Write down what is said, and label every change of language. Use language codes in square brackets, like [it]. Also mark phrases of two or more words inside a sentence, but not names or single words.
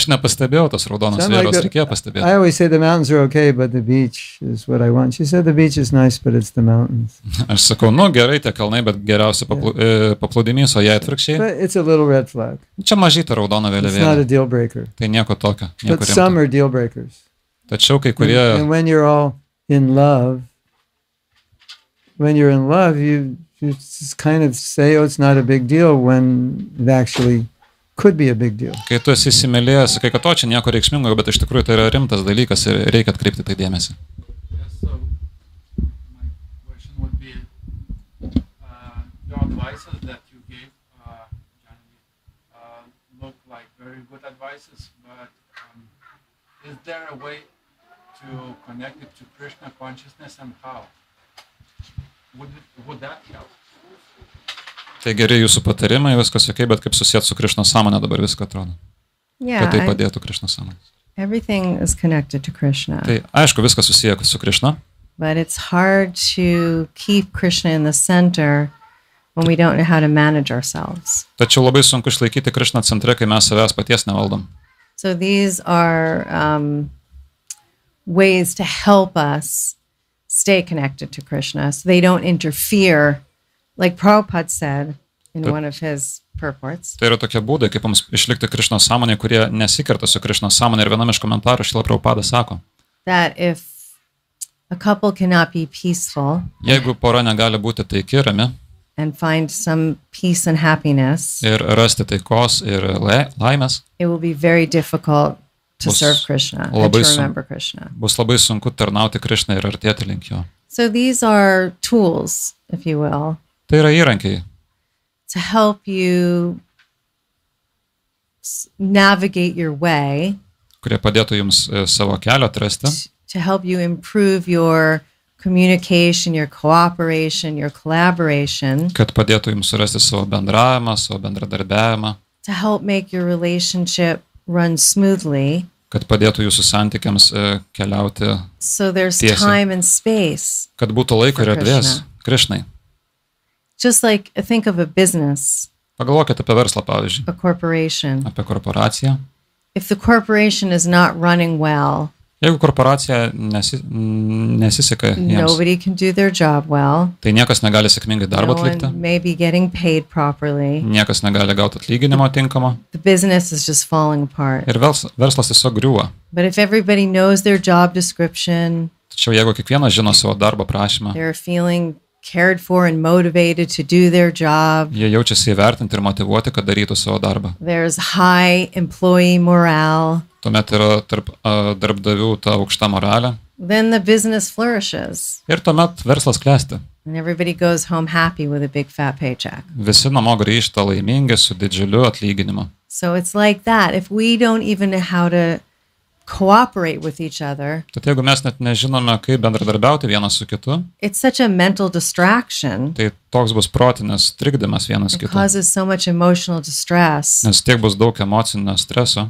[lt] aš nepastebėjau tos raudonos [en] Sound like [lt] vėliavos, [en] that- [lt] reikėjo pastebėti. [en] I always say the mountains are okay, but the beach is what I want. She said the beach is nice, but it's the mountains. [lt] Aš sakau, nu gerai, tie kalnai, bet geriausia paplūdimys, o jei atvirkščiai. [en] But it's a little red flag. [lt] Čia mažyta raudona [en] It's not a [lt] vėliavėlė. [en] deal breaker. [lt] Tai nieko tokio. Nieko [en] But some [lt] rimto. [en] are deal breakers. [lt] Tačiau kai [en] And [lt] kurie, [en] when you're all in love, you just kind of say, oh, it's not a big deal when it actually could be a big deal. [lt] kai tu esi įsimylėjęs, sakai, kad to čia nieko reikšmingo, bet iš tikrųjų tai yra rimtas dalykas ir reikia atkreipti tai dėmesį. [en] Yes, so my question would be your advices that you gave, Janvi, look like very good advices, but is there a way to connect it to Krishna consciousness and how? Would that help? [lt] Tai geri jūsų patarimai, viskas ok, bet kaip susijęti su Krišnos sąmonė dabar viską atrodo. [en] Yeah, [lt] Kad tai padėtų Krišnos sąmonė. [en] everything is connected to Krishna. [lt] Tai aišku, viskas susiję su Krišna, [en] But it's hard to keep Krishna in the center when we don't know how to manage ourselves. [lt] tačiau labai sunku išlaikyti Krišną centre, kai mes savęs paties nevaldom. [en] So these are ways to help us stay connected to Krishna so they don't interfere, like Prabhupada said in But- one of his purports. [lt] Tai yra tokie būdai, kaip mums išlikti Krišnos sąmonė, kurie nesikerta su Krišnos sąmonė. Ir vienam iš komentarų Šrila Prabhupada sako, [en] That if a couple cannot be peaceful [lt] jeigu pora negali būti taiki, rami [en] and find some peace and happiness, [lt] ir rasti taikos ir laimės, [en] it will be very difficult to [lt] Bus [en] serve Krishna and [lt] labai [en] to [lt] sun- [en] remember Krishna. [lt] bus labai sunku tarnauti Krišnai ir artėti link jo. [en] So these are tools, if you will, [lt] Tai yra įrankiai, [en] to help you navigate your way, [lt] kurie padėtų jums savo kelią atrasti, [en] to help you improve your communication, your cooperation, your collaboration, [lt] kad padėtų jums surasti savo bendravimą, savo bendradarbiavimą, [en] to help make your relationship run smoothly. [lt] kad padėtų jūsų santykiams keliauti, [en] So there's [lt] Tiesa. [en] time and space. [lt] kad būtų laiko ir [en] For [lt] erdvės Krišnai. [en] Just like think of a business, [lt] Pagalvokite apie verslą, pavyzdžiui, [en] a corporation. [lt] apie korporaciją. [en] If the corporation is not running well, [lt] Jeigu korporacija nesiseka jiems, [en] nobody can do their job well. [lt] tai niekas negali sėkmingai darbą [en] No [lt] atlikti, [en] one may be getting paid properly. [lt] niekas negali gauti atlyginimo tinkamo [en] The business is just falling apart. [lt] ir verslas tiesiog griūva. [en] But if everybody knows their job description, [lt] Tačiau jeigu kiekvienas žino savo darbo prašymą, [en] they're feeling cared for and motivated to do their job, [lt] jie jaučiasi įvertinti ir motivuoti, kad darytų savo darbą. [en] there's high employee morale, [lt] Tuomet yra tarp darbdavių ta aukšta moralė [en] then the business flourishes [lt] ir tuomet verslas klesti. [en] and everybody goes home happy with a big fat paycheck. [lt] Visi namo grįžta laimingi su didžiuliu atlyginimu. [en] So it's like that. If we don't even know how to cooperate with each other, [lt] Tad jeigu mes net nežinome, kaip bendradarbiauti vienas su kitu, [en] it's such a mental distraction. [lt] tai toks bus protinis trikdymas vienas [en] It [lt] kitu. [en] causes so much emotional distress [lt] Nes tiek bus daug emocinio streso,